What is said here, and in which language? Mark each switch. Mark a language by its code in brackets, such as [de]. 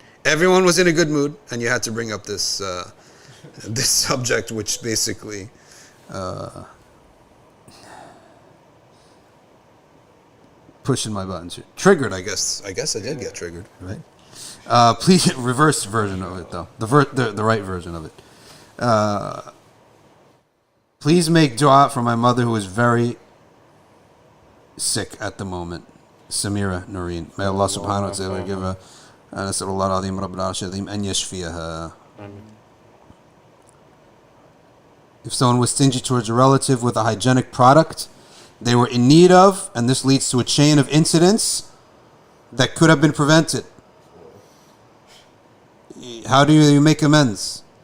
[en] Everyone was in a good mood, and you had to bring up this this subject, which basically pushing my buttons here. Triggered, I guess. I did get triggered, right? Please, reverse version of it, though. The right version of it. Please make dua for my mother who is very sick at the moment. Samira Noreen. May Allah subhanahu wa ta'ala give her [ar] نسأل الله العظيم رب العرش العظيم أن يشفيها. [en] If someone was stingy towards a relative with a hygienic product they were in need of, and this leads to a chain of incidents that could have been prevented, how do you make amends?